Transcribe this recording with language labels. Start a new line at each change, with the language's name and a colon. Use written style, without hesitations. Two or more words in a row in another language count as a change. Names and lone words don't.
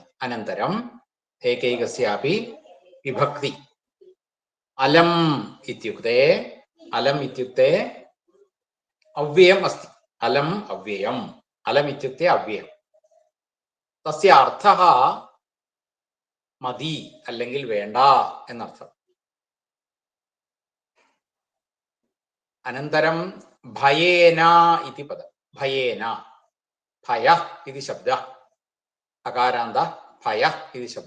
Sanskrit: अनन्तरम् एकैकस्यापि विभक्ति. अलम् इत्युक्ते अव्ययम् अस्ति. अलम् अव्ययम्. अलम् इत्युक्ते अव्ययम्. तस्य अर्थः
Malayalam: മതി അല്ലെങ്കിൽ വേണ്ട എന്നർത്ഥം.
Sanskrit: അനന്തരം ഭയേന ഇതി പദം. ഭയേന ഭയ ഇതി ശബ്ദ. അകാരാന്ത ഭയ ഇതി ശബ്ദ.